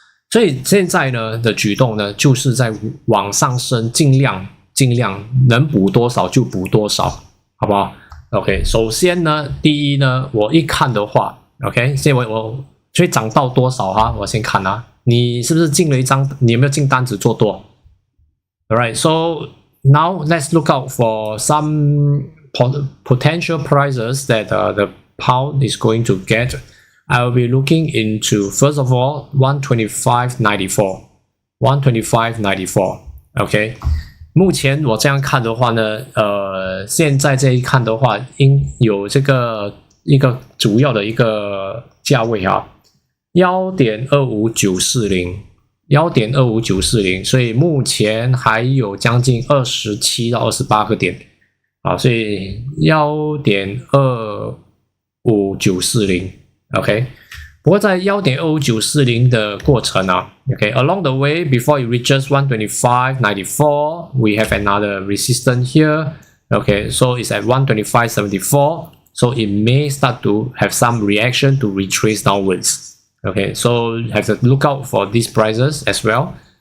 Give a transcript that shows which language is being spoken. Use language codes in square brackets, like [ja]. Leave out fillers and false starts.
[zh] 所以现在呢的举动呢，就是在往上升，尽量能补多少就补多少，好不好 ？OK， 首先呢，第一呢，我一看的话 ，OK， 现在我所以涨到多少哈？我先看啊，你是不是进了一张？你有没有进单子做多 [en] ？Alright, so now let's look out for some potential prices that the pound is going to get. I will be looking into, first of all, 125.94, 125.94. [zh] OK， 目前我这样看的话呢，现在这一看的话，应有这个一个主要的一个价位啊，1.25940。 1.25940，所以目前还有将近27到28个点啊，所以1.25940 OK，不过在1.25940的过程啊 [en] OK， along the way before it reaches 125.94 we have another resistance here OK， so it's at 125.74 so it may start to have some reaction to retrace downwards Okay, so have to look out for these prices as well.